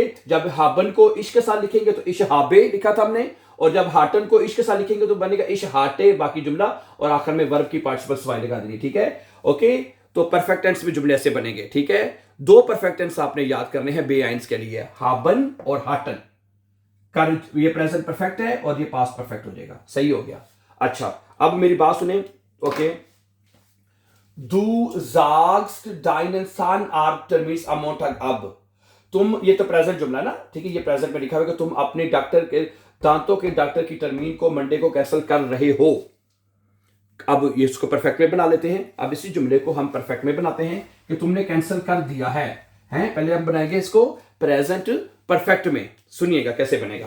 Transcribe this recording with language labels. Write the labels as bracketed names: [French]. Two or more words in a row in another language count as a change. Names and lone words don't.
[Hindi] जब हाबन को इश के साथ लिखेंगे तो [German] ich habe [Hindi] लिखा था हमने, और जब हाटन को इश के साथ लिखेंगे तो बनेगा [German] ich hatte, [Hindi] बाकी जुमला, और आखिर में वर्ब की पार्टिसिपल सवाई लगा देनी, ठीक है, ओके। तो [English] perfect tense [Hindi] में जुमले ऐसे बनेंगे, ठीक है। दो [English] perfect tense [Hindi] आपने याद करने हैं बेआइंस के लिए, हाबन और हाटन। ये [English] present perfect [Hindi] है और ये [English] past perfect [Hindi] हो जाएगा, सही हो गया। अच्छा, अब मेरी बात सुने, ओके। [German] Du sagst deinen Zahnarzt termins am Montag ab, [Hindi] तुम, ये तो प्रेजेंट जुमला ना, ठीक है, ये प्रेजेंट में लिखा हुआ है कि तुम अपने डॉक्टर के दांतों के डॉक्टर की टर्मीन को मंडे को कैंसिल कर रहे हो। अब ये इसको परफेक्ट में बना लेते हैं। अब इसी जुमले को हम परफेक्ट में बनाते हैं कि तुमने कैंसिल कर दिया है, हैं। पहले हम बनाएंगे इसको [English] present perfect [Hindi] में, सुनिएगा कैसे बनेगा।